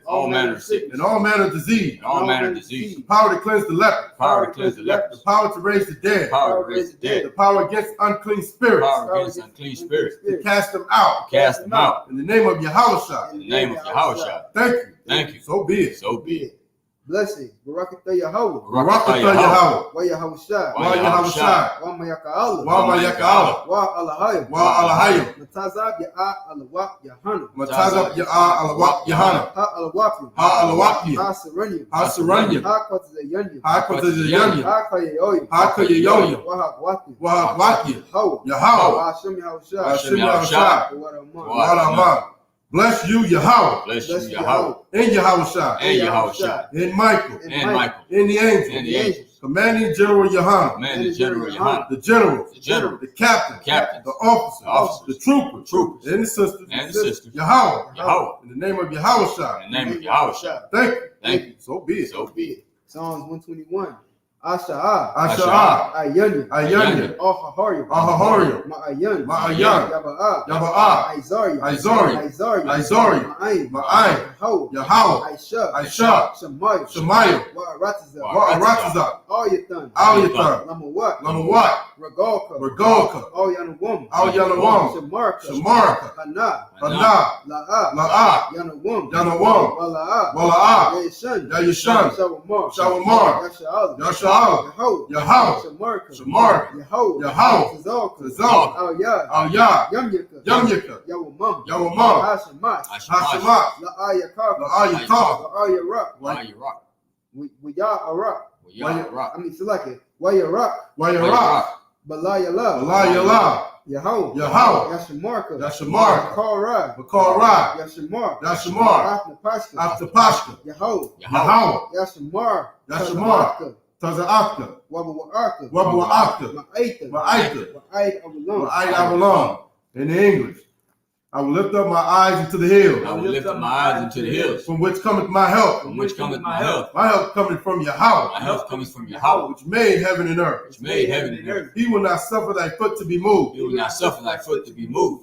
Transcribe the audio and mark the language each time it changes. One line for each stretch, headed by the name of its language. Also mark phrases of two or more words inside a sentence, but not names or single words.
English: And all manner of disease. The power to cleanse the leper. The power to raise the dead. The power against unclean spirits. To cast them out. In the name of Yahushua. Thank you. So be it. Blessing. Barakatah Yahweh. Wa Yahushua. Wa Mayaka'ala. Wa Alahayim. Matazab Yahanna. Ha Alawaki. Ha Serenium. Ha Quatazayanium. Ha Kayayoyim. Wahawaki. Yahweh. Hashem Yahushua. Waraman. Bless you, Yahweh. In Yahushua. In Michael. In the angels. Commanding General YAHANNA. Commanding General YAHANNA. The generals. The general. The captains. Captains. The officers. Officers. The troopers. Troopers. And the sisters. And the sisters. Yahweh. Yahweh. In the name of Yahawashi. In the name of Yahawashi. Thank you. Thank you. So be it. So be it. Psalms 121. Asha'a. Asha'a. Ayanya. Ayanya. Ahahariya. Ahahariya. Ma'ayan. Ma'ayan. Yaba'a. Yaba'a. Isariya. Isariya. Isariya. Isariya. Ma'ayin. Ma'ayin. Yahweh. Yahweh. I.S.H.U.P.K. I.S.H.U.P.K. Shemaiah. Shemaiah. Wa'aratazah. Wa'aratazah. Al-Yathan. Al-Yathan. Lamawat. Lamawat. Regalka. Regalka. Al-Yanawam. Al-Yanawam. Shamarka. Shamarka. Hana. Hana. La'a. La'a. Yanawam. Yanawam. Wala'a. Wala'a. Yashan. Yashan. Shawamar. Shawamar. Yasha'al. Yasha'al. Yahweh. Yahweh. Shamarka. Shamarka. Yahweh. Yahweh. Tazalka. Tazalka. Al-Yad. Al-Yah. Yamyaka. Yamyaka. Yawamam. Yawamam. Hashemash. Hashemah. La'ayakaka. La'ayatah. La'ayarak. Yahawashi. Wiya'arak. Yahawashi. Select it. Wayarak. Wayarak. Balayala. Balayala. Yahweh. Yahweh. Yashamarka. Yashamarka. Bakara. Bakara. Yashamar. Yashamar. After After Pashka. Yahweh. Yahweh. Yashamar. Yashamar. Taza'aka. Wabawa'aka. Wabawa'aka. Ma'aita. Ma'aita. Wa'aid Avalon. Wa'aid Avalon. In the English. I will lift up my eyes into the hills. I will lift up my eyes into the hills. From which cometh my help. From which cometh my help. My help cometh from Yahweh. My help cometh from Yahweh, Which made heaven and earth. which made heaven and earth. He will not suffer thy foot to be moved. He will not suffer thy foot to be moved.